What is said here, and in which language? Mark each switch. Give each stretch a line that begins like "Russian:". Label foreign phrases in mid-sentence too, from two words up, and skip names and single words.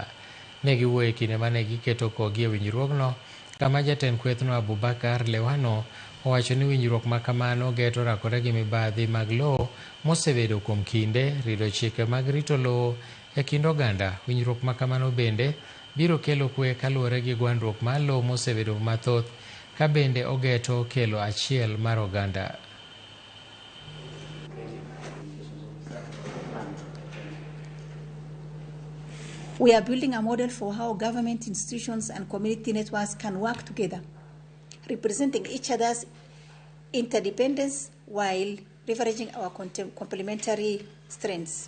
Luo (Kenya and Tanzania): Ne giwuoyo e kinde mane giketo kogi e winjruogno, kama jatend kwethno Abubakar Lewano owacho ni winjruok ma kamano geto rakore gi mibadhi mag lowo mosebedo kuom kinde, rido chike mag rito lowo e kind oganda. Winjruok ma kamano bende biro kelo kwe kaluwore gi gwandruok mar lowo mosebedo mathoth, ka bende ogeto kelo achiel mar oganda.
English: We are building a model for how government institutions and community networks can work together, representing each other's interdependence while leveraging our complementary strengths.